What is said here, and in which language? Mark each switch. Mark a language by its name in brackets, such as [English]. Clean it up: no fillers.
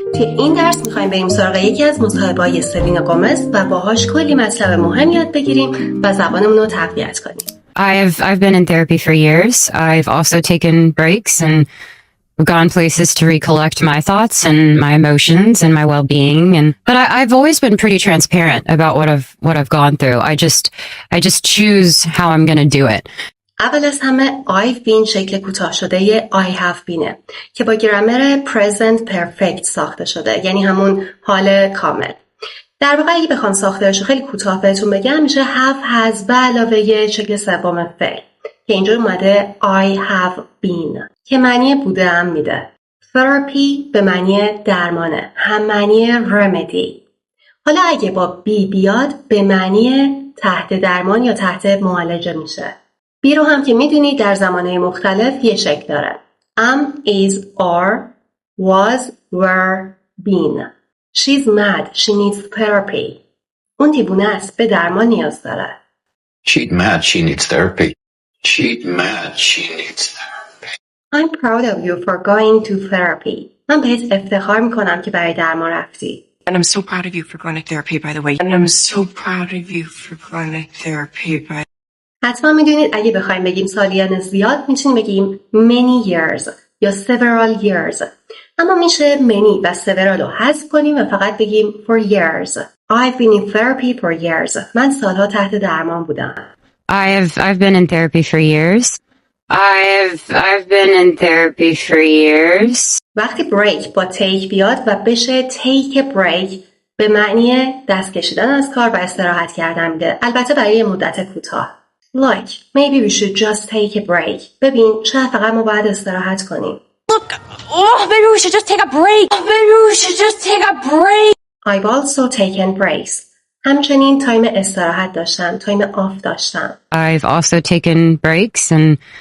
[Persian] توی این درس میخوایم بریم سراغ یکی از مصاحبه‌های سلینا گومز و باهاش کلی مطلب مهم یاد بگیریم و زبانمون رو تقویت کنیم. [English] I've been in therapy for years. I've also taken breaks and gone places to recollect my thoughts and my emotions and my well-being. But I've always been pretty transparent about what I've gone through. I just choose how I'm going to do it. [Persian] اول از همه [English] I've been [Persian] شکل کوتاه شده I have beenه که با گرامر present perfect ساخته شده، یعنی همون حال کامل. در واقع اگه بخوام ساختارش خیلی کوتاه بهتون بگم میشه have has به علاوه شکل سوم فعل که اینجا اومده [English] I have been [Persian] که معنی بودم میده. therapy به معنی درمانه، هم معنی remedy. حالا اگه با be بیاد به معنی تحت درمان یا تحت معالجه میشه. be رو هم که میدونید در زمانه مختلف یه شکل داره. [English] am, is, are, was, were, been. She's mad. She needs therapy. [Persian] اون دیوونه است. به درمان نیاز داره. [English] She's mad. She needs therapy. She's mad. She needs therapy. I'm proud of you for going to therapy. [Persian] من بهت افتخار میکنم که برای درمان رفتی. [English] And I'm so proud of you for going to therapy, by the way. And I'm so proud of you for going to therapy, by [Persian] حتما میدونید اگه بخوایم بگیم سالیان زیاد میتونیم بگیم [English] many years [Persian] یا [English] several years. [Persian] اما میشه many و several رو حذف کنیم و فقط بگیم [English] for years. I've been in therapy for years. [Persian] من سالها تحت درمان بودم. [English] I've been in therapy for years. I've been in therapy for years. [Persian] وقتی break با take بیاد و بشه [English] take a break [Persian] به معنی دست کشیدن از کار و استراحت کردن میده. البته برای مدت کوتاه. [English] Like, maybe we should just take a break. [Persian] ببین، شاید فقط ما باید استراحت کنیم. [English] Look, maybe we should just take a break. Maybe we should just take a break. I've also taken breaks. [Persian] همچنین تایم استراحت داشتم، تایم آف داشتم. [English] I've also taken breaks and